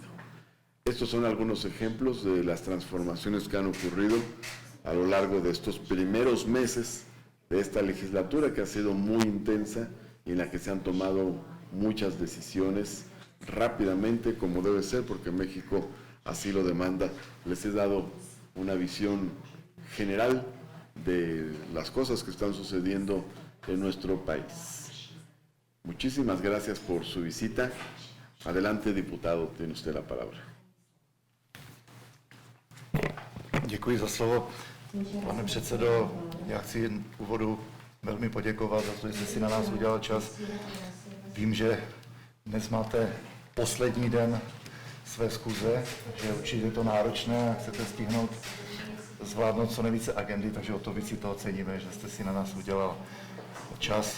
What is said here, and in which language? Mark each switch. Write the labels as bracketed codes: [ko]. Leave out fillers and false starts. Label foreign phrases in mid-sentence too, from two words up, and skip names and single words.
[es] Estos son algunos ejemplos de las transformaciones que han ocurrido a lo largo de estos primeros meses de esta legislatura, que ha sido muy intensa y en la que se han tomado muchas decisiones rápidamente, como debe ser, porque México así lo demanda. Les he dado una visión general de las cosas que están sucediendo en nuestro país. Muchísimas gracias por su visita. Adelante, diputado, tiene usted la palabra. [cs] Děkuji za slovo. Pane předsedo, já chci v úvodu velmi poděkovat za to, že jste si na nás udělal čas. Vím, že dnes máte poslední den své schůze, že určitě je to náročné a chcete stihnout zvládnout co nejvíce agendy, takže o to víc si toho ceníme, že jste si na nás udělal čas.